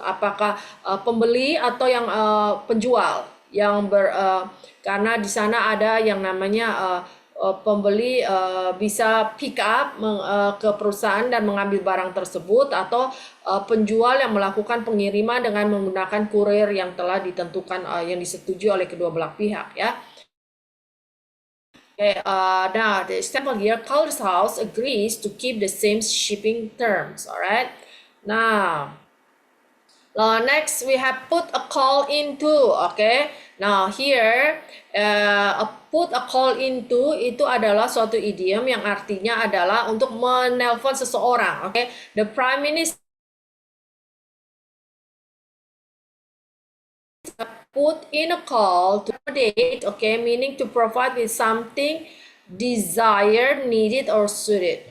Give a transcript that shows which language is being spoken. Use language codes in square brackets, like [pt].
[id] Apakah pembeli atau yang penjual yang karena di sana ada yang namanya pembeli bisa pick up ke perusahaan dan mengambil barang tersebut, atau penjual yang melakukan pengiriman dengan menggunakan kurir yang telah ditentukan yang disetujui oleh kedua belah pihak ya. [en] Okay, now the example here, Carl's house agrees to keep the same shipping terms. Alright, now next we have put a call into. Okay, now here put a call into [id] itu adalah suatu idiom yang artinya adalah untuk menelpon seseorang. [en] Okay, the prime minister put in a call to accommodate. Okay, meaning to provide with something desired, needed, or suited.